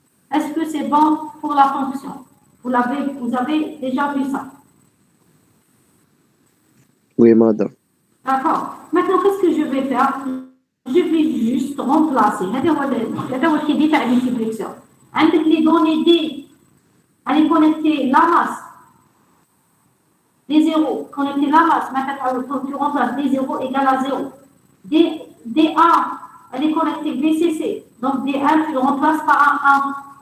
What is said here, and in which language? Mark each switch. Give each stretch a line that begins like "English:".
French: Est-ce que c'est bon pour la fonction? Vous avez déjà vu ça? Oui, madame. D'accord. Maintenant, qu'est-ce que je vais faire? Je vais juste remplacer.
Arabic: هذا هو الكيدي تاع الملتيبلكسور. عندك
French: les données D, allez connecter la masse. D0, connecter la masse. Maintenant, tu remplaces D0 égale à 0. D1, elle est connectée VCC. Donc, D1, tu le remplaces par un 1.